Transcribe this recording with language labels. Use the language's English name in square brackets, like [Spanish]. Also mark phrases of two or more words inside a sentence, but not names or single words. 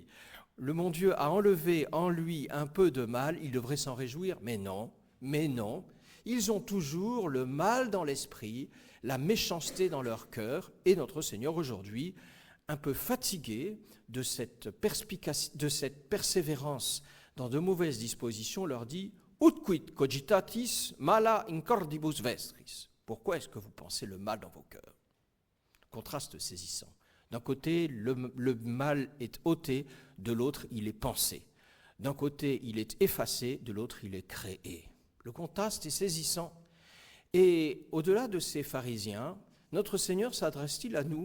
[French] Le mon Dieu a enlevé en lui un peu de mal, il devrait s'en réjouir, mais non. Ils ont toujours le mal dans l'esprit, la méchanceté dans leur cœur, et notre Seigneur aujourd'hui, un peu fatigué de cette persévérance dans de mauvaises dispositions, leur dit « [Latin] Ut quid cogitatis mala in cordibus vestris [French] » Pourquoi est-ce que vous pensez le mal dans vos cœurs ? Contraste saisissant. D'un côté, le mal est ôté, de l'autre, il est pensé. D'un côté, il est effacé, de l'autre, il est créé. Le contraste est saisissant. Et au-delà de ces pharisiens, notre Seigneur s'adresse-t-il à nous ?